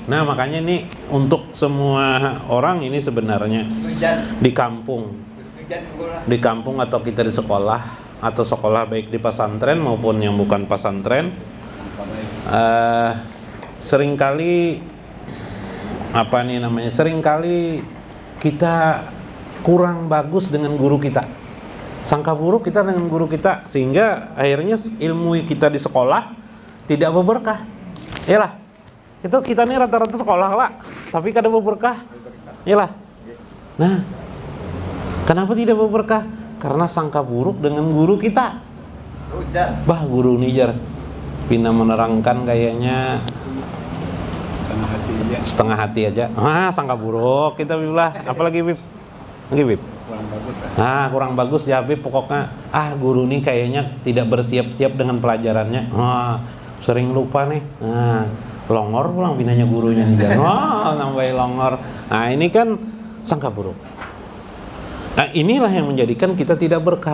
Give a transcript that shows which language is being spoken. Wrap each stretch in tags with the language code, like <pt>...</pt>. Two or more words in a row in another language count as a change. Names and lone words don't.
<id>Nah, makanya ini untuk semua orang ini sebenarnya di kampung atau kita di sekolah, atau sekolah baik di pesantren maupun yang bukan pesantren, seringkali seringkali kita kurang bagus dengan guru kita, sangka buruk kita dengan guru kita, sehingga akhirnya ilmu kita di sekolah tidak berberkah.</id> <bjn>Iyalah, itu kita nih rata-rata sekolah lah, tapi kada berberkah. Iyalah.</bjn> <id>Nah, kenapa tidak berberkah? Karena sangka buruk dengan guru kita. Bah, guru Nijar Pina menerangkan kayaknya setengah hati aja. Sangka buruk kita bilang. Apalagi Bib? Lagi Bib? Nah, kurang bagus ya Habib, pokoknya guru nih kayaknya tidak bersiap-siap dengan pelajarannya. Sering lupa nih.</id> <bjn>Longor pulang binanya gurunya nih. Nambahin longor.</bjn> <id>Nah, ini kan sangka buruk. Nah, inilah yang menjadikan kita tidak berkah.</id>